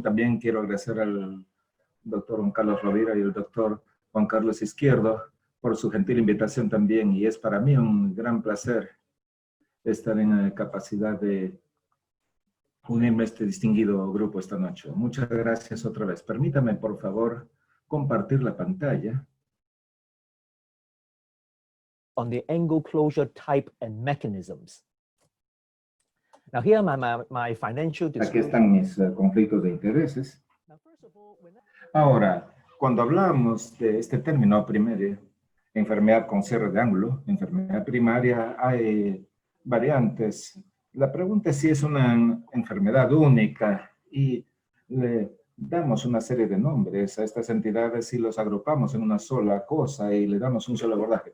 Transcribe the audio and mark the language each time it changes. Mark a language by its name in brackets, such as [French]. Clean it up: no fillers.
[Spanish] También quiero agradecer al doctor Juan Carlos Rovira y al doctor Juan Carlos Izquierdo por su gentil invitación también, y es para mí un gran placer estar en la capacidad de unirme a este distinguido grupo esta noche. Muchas gracias otra vez. Permítame, por favor, compartir la pantalla. [English] On the angle closure type and mechanisms. Now here my financial disclosure. [Spanish] Aquí están mis conflictos de intereses. Ahora, cuando hablamos de este término primario, enfermedad con cierre de ángulo, enfermedad primaria, hay variantes. La pregunta es si es una enfermedad única y le damos una serie de nombres a estas entidades y los agrupamos en una sola cosa y le damos un solo abordaje.